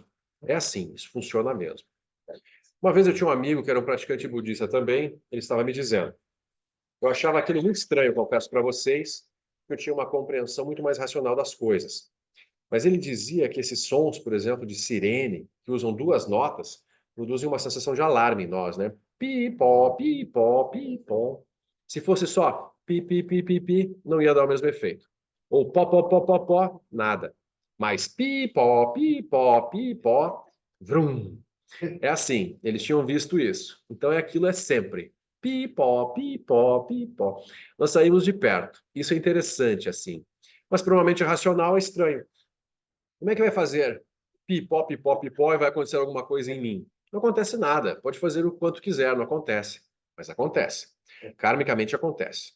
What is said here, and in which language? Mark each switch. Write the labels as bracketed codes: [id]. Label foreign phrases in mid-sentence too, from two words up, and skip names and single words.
[pt] É assim, isso funciona mesmo. Uma vez eu tinha um amigo que era um praticante budista também, ele estava me dizendo. Eu achava aquilo muito estranho, confesso para vocês, que eu tinha uma compreensão muito mais racional das coisas. Mas ele dizia que esses sons, por exemplo, de sirene, que usam duas notas, produzem uma sensação de alarme em nós, né? Pi, pó, pi, pó, pi, pó. Se fosse só pi, pi, pi, pi, pi, não ia dar o mesmo efeito. Ou pó, pó, pó, pó, pó, nada. Mas pi, pó, vrum. É assim, eles tinham visto isso. Então aquilo é sempre. Pi, pó, pi, pó, pi, pó. Nós saímos de perto. Isso é interessante, assim. Mas provavelmente racional é estranho. Como é que vai fazer pipó, pipó, pipó e vai acontecer alguma coisa em mim? Não acontece nada. Pode fazer o quanto quiser, não acontece. Mas acontece. Karmicamente acontece.